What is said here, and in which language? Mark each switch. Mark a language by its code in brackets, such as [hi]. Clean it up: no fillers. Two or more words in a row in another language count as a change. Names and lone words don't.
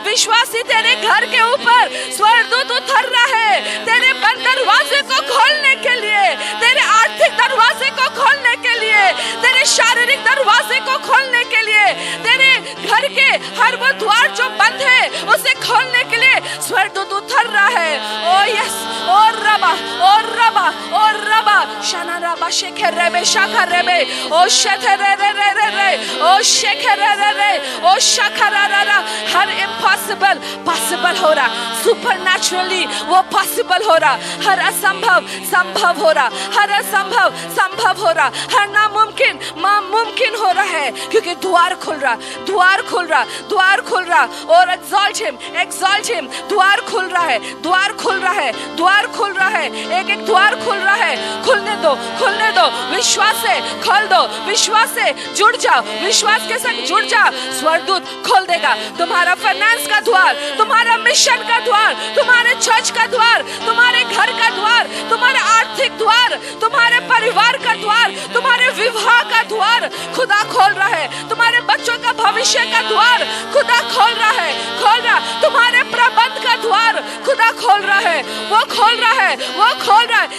[hi] विश्वासी तेरे घर के ऊपर स्वर्गदूत उतर रहा है, तेरे बंद दरवाजे को खोलने के लिए, तेरे आर्थिक दरवाजे को खोलने के लिए, लिए, तेरे शारीरिक दरवाजे को खोलने के लिए, तेरे घर के हर वो द्वार जो बंद है उसे खोलने के लिए स्वर्गदूत उतर रहा है। ओ यस, ओ रबा, ओ रबा, ओ रबा, शाना रबा शेखे रेबे शाखा रेबे, ओ शेखे रे रे रे रे रे, ओ शेखे रे रे रे, ओ शाखा रा रा रा। हर [en] impossible possible [hi] हो रहा, सुपरनैचुरली वो पॉसिबल हो रहा, हर असंभव संभव हो रहा, हर असंभव संभव हो रहा, हर नामुमकिन मुमकिन हो रहा है, क्योंकि द्वार खुल रहा, द्वार खुल रहा, द्वार खुल रहा। [en] और exalt him, [hi] द्वार खुल रहा है, द्वार खुल रहा है, द्वार खुल रहा है, एक एक द्वार खुल रहा है। खुलने दो, खुलने दो, विश्वास से खोल दो, विश्वास से जुड़ जाओ, विश्वास के संग जुड़ जाओ। स्वर्गदूत खोल देगा तुम्हारा फाइनेंस का द्वार, तुम्हारा मिशन का द्वार, तुम्हारे चर्च का द्वार, तुम्हारे घर का द्वार, तुम्हारे आर्थिक द्वार, तुम्हारे परिवार का द्वार, तुम्हारे विवाह का द्वार खुदा खोल रहा है, तुम्हारे बच्चों का भविष्य का द्वार खुदा खोल रहा है, खोल रहा, तुम्हारे प्रबंध का द्वार खुदा खोल रहा है, वो खोल रहा है, वो खोल रहा है।